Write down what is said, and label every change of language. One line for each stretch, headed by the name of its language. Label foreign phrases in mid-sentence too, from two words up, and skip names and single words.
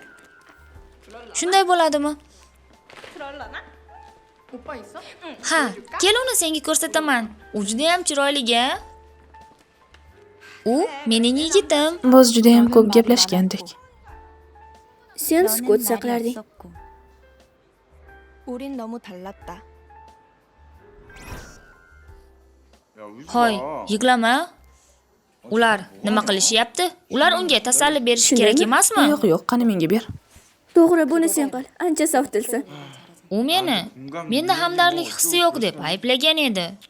Uzbek: Shunday bo'ladimi? Ha, kel uni senga ko'rsataman. U juda ham chiroyli-ga. U mening yigitim. Biz juda ham ko'p gaplashgandik. Sen sukut saqlarding.
Korean: 우린 너무 달랐다.
Uzbek: Hoy, yig'lama. Ular nima qilishyapti? Ular unga tasalli berish kerak emasmi? Yo'q, qani menga ber. To'g'ri, buni sen qil. Ancha softilsan. U menda hamdardlik hissi yo'q deb ayblagan edi.